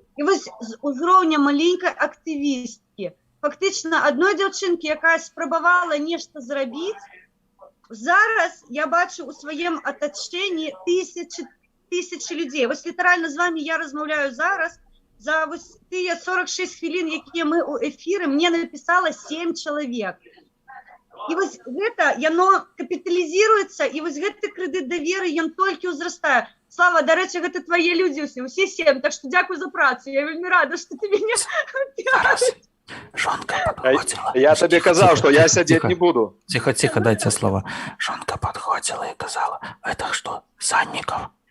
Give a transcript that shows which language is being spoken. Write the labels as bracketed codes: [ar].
[uk] І ось з узровня маленької активістки, фактично одної дівчинки, яка спробувала нечто зробити, зараз я бачу у своєму оточенні тисячі людей. Ось літерально з вами я розмовляю зараз. За ось ті 46 хвилин, які ми у ефірі, мені написало 7 чоловік. [be] І вось гэта, яно капіталізуецца, і вось гэты крэдыт даверы, ён толькі ўзрастае. Слава, дарэчы, гэта твае людзі ўсе 7, так што дзякуй за працу. Я вельмі рада, што ты мяне... [ru] Жонка подходила. Я тебе казал, что я сидеть не буду. Тихо, тихо, дайте слово. Жонка подходила и сказала, это что, Санников?